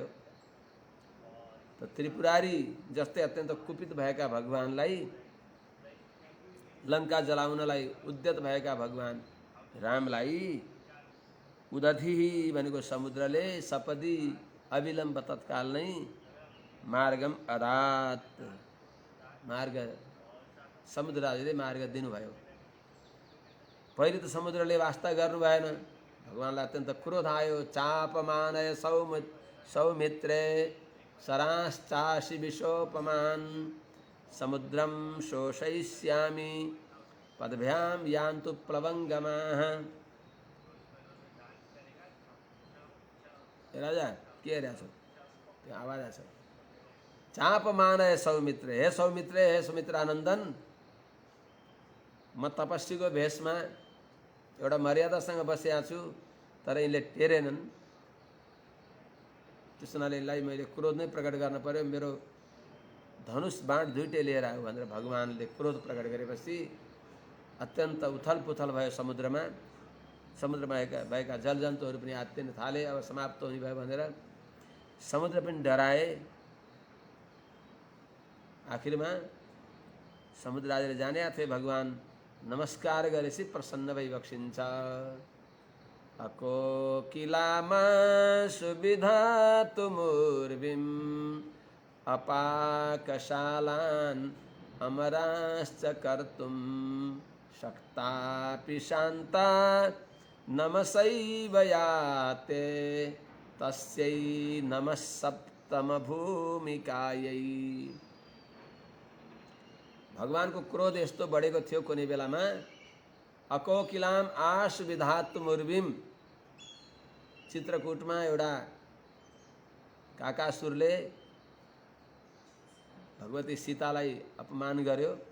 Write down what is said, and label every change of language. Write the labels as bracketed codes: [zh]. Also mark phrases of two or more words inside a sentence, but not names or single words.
[ne] त त्रिपुरारी जस्तै अत्यन्त कुपित भएका भगवानलाई, लङ्का जलाउनलाई उद्यत भएका भगवान रामलाई उदधि भनेको समुद्रले सपदी अविलम्ब तत्काल नै [sa] मार्गम अदात, [ne] मार्ग समुद्रले मार्ग दिनुभयो। पहिले त समुद्रले वास्ता गर्नु भएन, भगवानलाई अत्यन्त क्रोध आयो। [sa] चापमानय सौमित्रे सराश्चासि विशोपमान समुद्रम शोषयिष्यामि पदभ्याम यान्तु प्लवंगमाः। [ne] राजा के रहेछ त्यो आवाज आछ। [sa] चापमानय सौमित्रे, हे सौमित्रे, हे सुमित्रानन्दन, [ne] म तपस्वीको भेषमा एउटा मर्यादासँग बसेको छु, तर यिनले टेरेनन्। त्यस हुनाले यिनलाई मैले क्रोध नै प्रकट गर्न पर्यो, मेरो धनुष बाण दुइटै लिएर आऊ भनेर भगवानले क्रोध प्रकट गरेपछि अत्यन्त उथल पुथल भयो समुद्रमा। समुद्रमा भएका जलजन्तुहरू पनि आत्तिन थाले। अब समाप्त हुने भयो भनेर समुद्र पनि डराए। आखिरमा समुद्राले जाने थिए, भगवान नमस्कार गरेपछि प्रसन्न भई बक्सिन्छ। [sa] अकोकिलामा सुविधातुमुर्विं अपाकशालान् अमराश्च कर्तुं शक्तापि शान्ता नमसैव याते तस्यै नमः सप्तमभूमिकायै। [ne] भगवानको क्रोध यस्तो बढेको थियो कुनै बेलामा, [sa] अकोकिलाम आसुविधातुमुर्विम, [ne] चित्रकूटमा एउटा काकासुरले भगवती सीतालाई अपमान गर्यो।